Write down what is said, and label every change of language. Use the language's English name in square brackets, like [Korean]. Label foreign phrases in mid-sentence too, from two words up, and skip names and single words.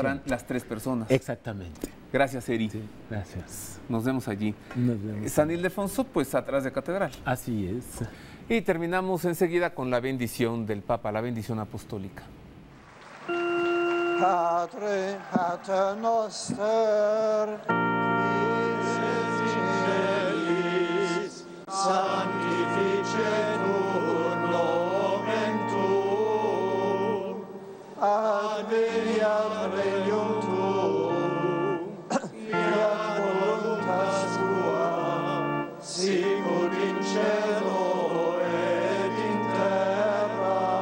[Spanish] lo harán las tres personas. Exactamente. Gracias, Eri. Sí, gracias. Nos vemos allí. Nos vemos. San Ildefonso, pues atrás de Catedral. Así es. Y terminamos enseguida con la bendición del Papa, la bendición apostólica. Padre, [Latin] Pater noster, qui es in celis, sanctificetur nomen tuum, adveniat regnum tuum, fiat voluntas tua, sicut in cielo et in terra.